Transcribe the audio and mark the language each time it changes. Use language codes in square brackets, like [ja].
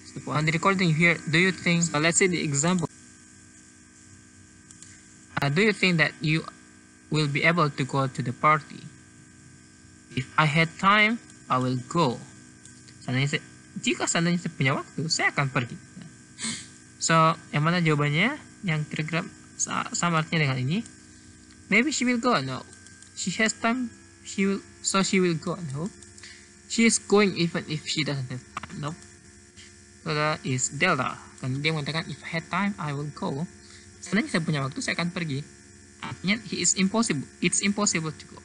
[en] On the recording here, do you think, let's say the example, do you think that you will be able to go to the party? If I had time, I will go. [id] Jika seandainya saya punya waktu, saya akan pergi. So, yang mana jawabannya? Yang kira-kira sama artinya dengan ini. [en] Maybe she will go. No. She has time. She will go. No. She is going even if she doesn't have time. No. So that is delta. [id] Karena dia mengatakan [en] if I had time, I will go. [id] Seandainya saya punya waktu, saya akan pergi. Artinya [en] it's impossible to go.